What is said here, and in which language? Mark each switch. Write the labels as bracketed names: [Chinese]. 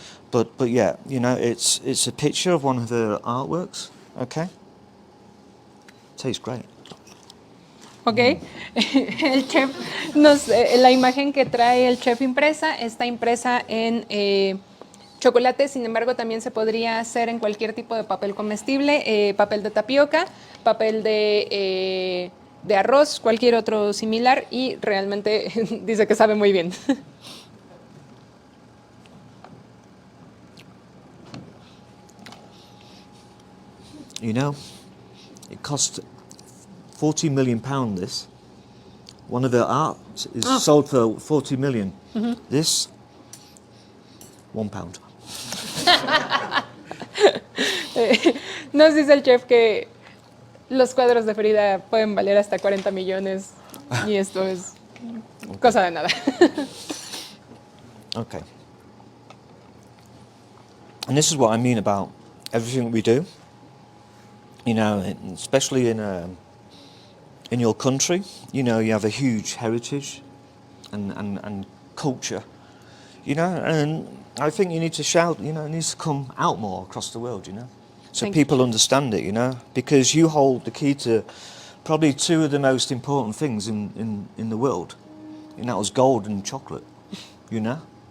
[English] But yeah, you know, it's a picture of one of her artworks. Okay. Tastes great. [Spanish] Ok, el chef la imagen que trae el chef impresa está impresa en chocolate, sin embargo también se podría hacer en cualquier tipo de papel comestible, papel de tapioca, papel de arroz, cualquier otro similar y realmente dice que sabe muy bien. [English] You know, it cost £40 million. This one of her art is sold for 40 million. This £1. [Spanish] Nos dice el chef que los cuadros de Frida pueden valer hasta 40 millones y esto es cosa de nada. [English] Okay. And this is what I mean about everything we do. You know, especially in your country, you know, you have a huge heritage and culture, you know, and I think you need to shout, you know, it needs to come out more across the world, you know, so people understand it, you know, because you hold the key to probably two of the most important things in the world, and that was gold and chocolate, you know.